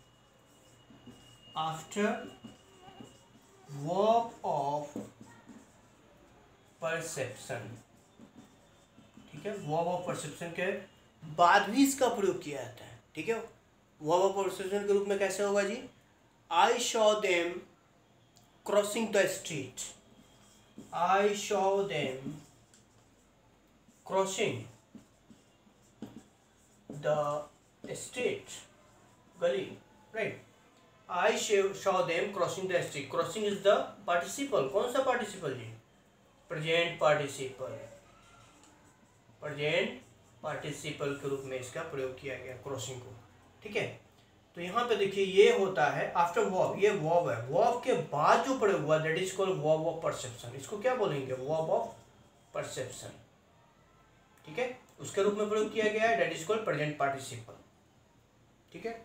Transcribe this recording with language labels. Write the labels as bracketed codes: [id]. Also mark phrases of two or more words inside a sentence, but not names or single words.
[en] after verb of perception, [hi] ठीक है। [en] verb of perception [hi] के बाद भी इसका प्रयोग किया जाता है, ठीक है। [en] verb of perception [hi] के रूप में कैसे होगा जी? [en] I saw them crossing the street. I saw them crossing the street. Gully, right? I saw them crossing the street. Crossing is the participle. [hi] कौन सा participle जी? [en] Present participle. Present participle [hi] के रूप में इसका प्रयोग किया गया क्रॉसिंग को, ठीक है। तो यहाँ पे देखिए ये होता है [en] after verb, [hi] ये वर्ब है, वर्ब के बाद जो प्रयोग हुआ [en] that is called verb of perception. [hi] इसको क्या बोलेंगे? [en] verb of perception, [hi] ठीक है। उसके रूप में प्रयोग किया गया है [en] that is called present participle, [hi] ठीक है।